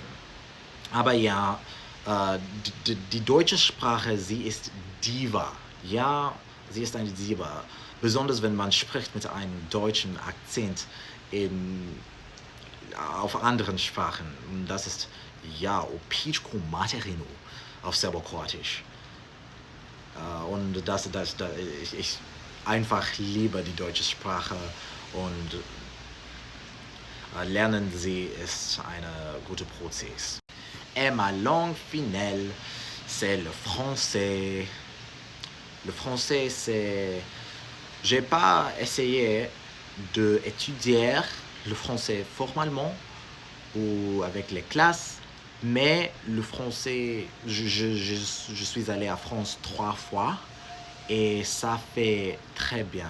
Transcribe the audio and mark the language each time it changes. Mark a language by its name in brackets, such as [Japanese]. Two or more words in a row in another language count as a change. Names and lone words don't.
[German] Aber ja, die deutsche Sprache, sie ist Diva. Ja, sie ist eine Diva. Besonders wenn man spricht mit einem deutschen Akzent auf anderen Sprachen. Das ist ja, [Serbian] o pičku materinu [German] auf Serbokroatisch. Und ich einfach liebe die deutsche Sprache und lernen sie ist ein guter Prozess. [French] Et ma langue finale, c'est le français. Le français, c'est... J'ai pas essayé d'étudier le français formellement ou avec les classes, mais le français, je suis allé à France 3 fois et ça fait très bien.